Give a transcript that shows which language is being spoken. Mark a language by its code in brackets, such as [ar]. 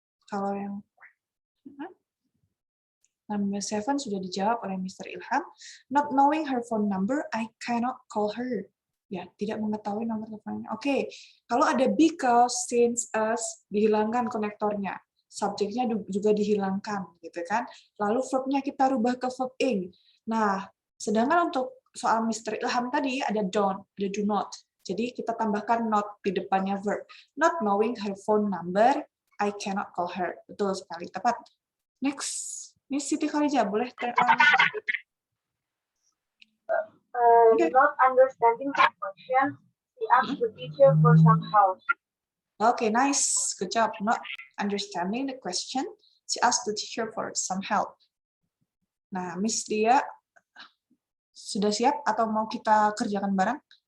[id] Kalau yang number 7 sudah dijawab oleh Mr. Ilham. [en] Not knowing her phone number, I cannot call her. [id] Ya, tidak mengetahui nomor teleponnya. Oke, kalau ada because, since, as, dihilangkan konektornya. Subjeknya juga dihilangkan, gitu kan. Lalu verbnya kita rubah ke verb ing. Nah, sedangkan untuk soal Mr. Ilham tadi ada don't, ada do not. Jadi kita tambahkan not di depannya verb. [en] Not knowing her phone number, I cannot call her. [id] Betul sekali, tepat. Next, Miss Siti Khalijah, boleh [en] turn on. Not understanding the question, she asked the teacher for some help. Okay, nice. Good job. Not understanding the question, she asked the teacher for some help. [id] Nah, Miss Lia, sudah siap atau mau kita kerjakan bareng?